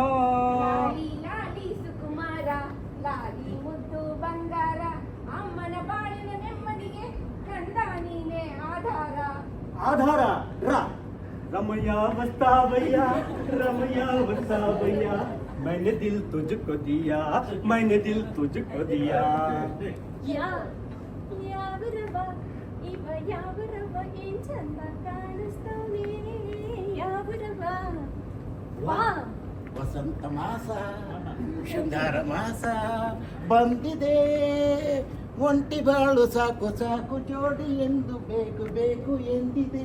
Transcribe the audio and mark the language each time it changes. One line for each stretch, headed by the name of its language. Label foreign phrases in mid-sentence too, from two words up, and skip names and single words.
Kannada: ಲಾಲಿ ಲಾಲಿ ಸುಕುಮಾರ, ಲಾಲಿ ಮುದ್ದು ಬಂಗಾರ, ಅಮ್ಮನ ಬಾಳಿನ ನೆಮ್ಮದಿಗೆ ಕಂದ ನೀನೆ ಆಧಾರ.
Hindi: ಆಧಾರ रमैया बस्ता भैया, रमैया बस्ता भैया, मैंने दिल तुझको दिया, मैंने दिल तुझको दिया.
Kannada: ಯಾವರವ ಇವ ಯಾವರವ ಏನ್ ಚಂದ ಕಾಣಿಸ್ತಾನೆ ಯಾವರವ. ವಾ, ವಸಂತ ಮಾಸ, ಶೃಂಗಾರ ಮಾಸ ಬಂದಿದೆ. ಒಂಟಿ ಬಾಳು ಸಾಕು ಸಾಕು ಜೋಡಿ ಎಂದು ಬೇಕು ಬೇಕು ಎಂದಿದೆ.